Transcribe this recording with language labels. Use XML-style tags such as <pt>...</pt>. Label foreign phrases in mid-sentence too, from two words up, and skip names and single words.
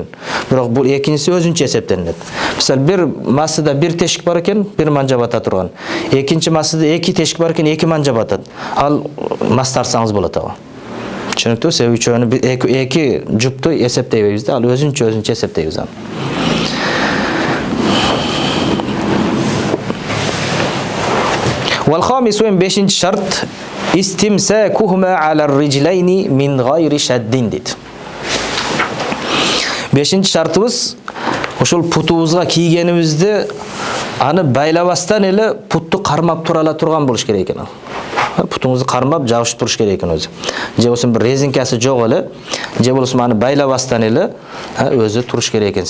<ky>Бирок бул экинчиси өзүнчө эсептелет. Мисалы бир масыда бир тешик бар экен, бир манжа бата турган. Экинчи масыда 2 тешик бар экен, 2 манжа батат. Ал мас тартсаңыз болот ага. Түшүнүктүү? Себеби үчөөнү 2 жупту эсептейбиз да, ал өзүнчө эсептейбиз аны.</ky> <ar>والخامس بيشنج شرط استمساكهما على الرجلين من غير شد ديت.</ar> <ky>Бешинчи шартыбыз ошол путубузга кийгенибизди аны байлабастан эле путту кармап тура ала турган болуш керек экен. Путуңузду кармап жабышып туруш керек экен өзү. Же болсо бир резинкасы жок эле, же болсо аны байлабастан эле өзү туруш керек экен.</ky>